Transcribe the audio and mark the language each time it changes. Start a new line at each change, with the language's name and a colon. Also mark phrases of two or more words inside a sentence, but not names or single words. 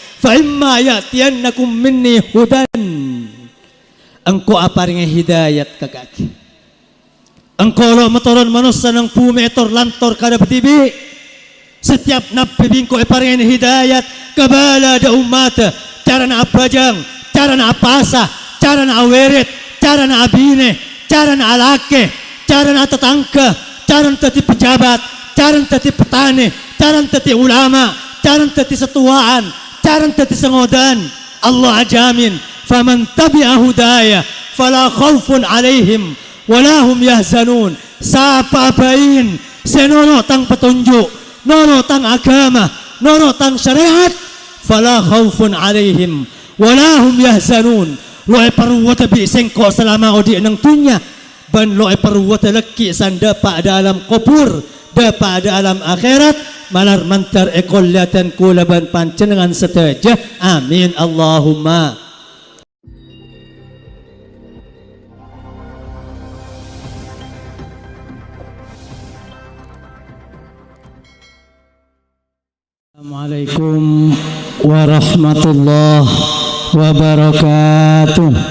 Arabic: فإما يأتينكم مني هدى,
Madurese: engkau aparinge hidayat kagaki. Engkau lo metoron manusia nang bumi etor lantor kada betibi. Setiap nabi bingko aparinge hidayat kabala da umat. Cara na abajang, cara na apasa, cara na aweret, cara na abine, cara na alake, cara na tetangga, cara na tati pejabat, cara na tati petani, cara na tati ulama, cara na tati setuaan, cara na tati sengodan. Allah ajamin,
Arabic: فمن تبع هداي فلا خوف عليهم ولا هم يحزنون.
Madurese: Sapa apain senono tang petunjuk, nono tang agama, nono tang syariat,
Arabic: فلا خوف عليهم ولا هم يحزنون.
Madurese: Lo ay paruwata bi sengko selama odi nang tunya, ban lo ay paruwata laki sanda pa dalam kubur, da pa dalam akhirat. Malar mantar ekollatan kulaban pancenengan seteja.
Arabic: آمين اللهم. السلام عليكم ورحمة الله وبركاته.